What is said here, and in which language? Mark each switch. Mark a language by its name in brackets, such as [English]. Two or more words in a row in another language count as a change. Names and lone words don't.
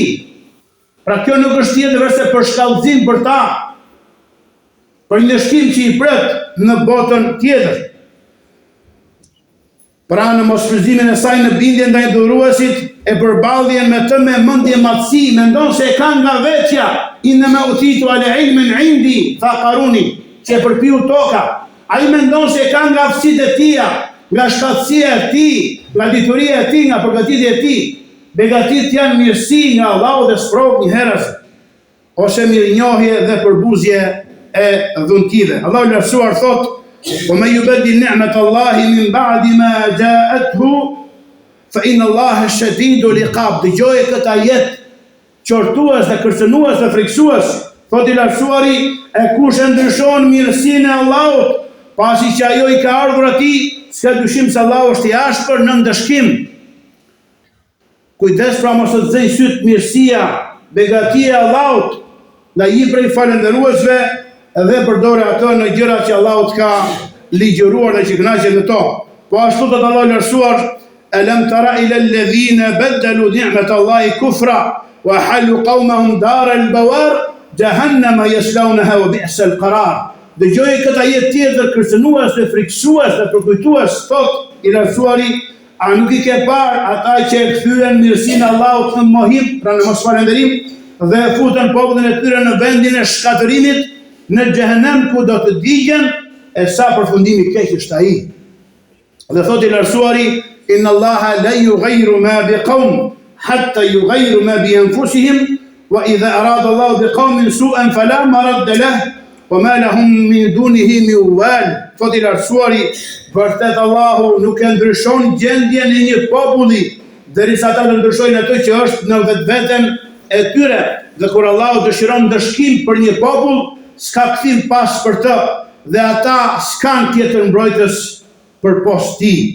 [Albanian] Pra kjo nuk është tjetër veçse për shkallëzim për ta, për një shkim që i pret në botën tjetër. Pra në mosfrytëzimin e saj në bindje ndaj dhuruesit, e përballjen me të me mendje matësi, mendon se e ka nga vetja, [Arabic] إنما أوتيته على علم عندي, [Albanian] tha Karuni, që e përpiu toka. Ai mendon se e ka nga aftësitë e tija, nga shkatësia e tij, nga dituria e tij, nga përgatitja e tij. Begatit janë mirësi nga Allahu dhe sprov një herës, ose mirënjohje dhe përbuzje e dhuntive. Allahu lartësuar thot: [Arabic] وَمَنْ يُبَدِّلْ نِعْمَةَ اللَّهِ مِنْ بَعْدِ مَا جَاءَتْهُ فَإِنَّ اللَّهَ شَدِيدُ الْعِقَابِ. [Albanian] Dëgjoje këtë ajet qortues dhe kërcënues dhe friksues, thot i lartësuari, e kush e ndryshon mirësinë e Allahut, pasi që ajo i ka ardhur atij, s'ka dyshim se Allahu është i ashpër në ndëshkim. Kujdes pra mos të zëj syt mirësia, begatia e Allahut nga një prej falëndëruesve, dhe përdore ato në gjëra që Allahu ka ligjëruar dhe që kënaqet me to. Po ashtu thot Allahu lartësuar: [Arabic] ألم تر إلى الذين بدلوا نعمة الله كفرا وأحلوا قومهم دار البوار جهنم يصلونها وبئس القرار. [Albanian] Dëgjoj këtë ajet tjetër kërcënues dhe friksues dhe përkujtues, thot i lartësuari: a nuk i ke parë ata që e kthyen mirësinë e Allahut në mohim, pra në mosfalënderim, dhe futën popullin e tyre në vendin e shkatërimit, në xhehenem ku do të digjen, e sa përfundimi keq është ai. Dhe thot i lartësuari: [Arabic] إن الله لا يغير ما بقوم حتى يغيروا ما بأنفسهم وإذا أراد الله بقوم سوءا فلا مرد له وما لهم من دونه من وال. [Albanian] Thot i lartësuari: vërtet Allahu nuk e ndryshon gjendjen e një populli derisa ata të ndryshojnë atë që është në vetveten e tyre. Dhe kur Allahu dëshiron ndëshkim për një popull, s'ka kthim pas për të, dhe ata s'kan tjetër mbrojtës për post tij.